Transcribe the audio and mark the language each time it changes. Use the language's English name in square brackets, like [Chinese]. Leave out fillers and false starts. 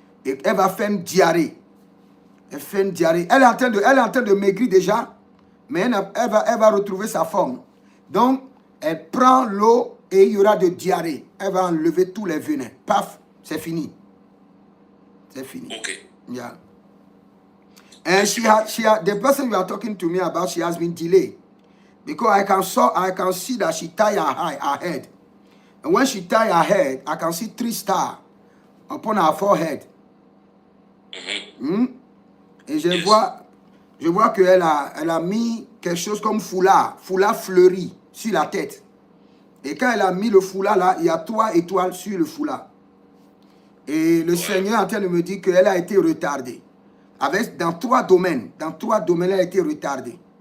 [French] Et elle va faire une diarrhée. Elle fait une diarrhée. Elle est en train de maigrir déjà. Mais elle va retrouver sa forme. Donc, elle prend l'eau et il y aura de diarrhée. Elle va enlever tous les venins. Paf, c'est fini. C'est fini. [English] Okay. Yeah. And she had the person you are talking to me about, she has been delayed. Because I can see that she tied her head. And when she tied her head, I can see 3 stars upon her forehead. [French] Et je vois qu'elle a mis quelque chose comme foulard fleuri sur la tête. Et quand elle a mis le foulard là, il y a 3 étoiles sur le foulard. Et le Seigneur est en train de me dire qu'elle a été retardée. Dans 3 domaines, elle a été retardée.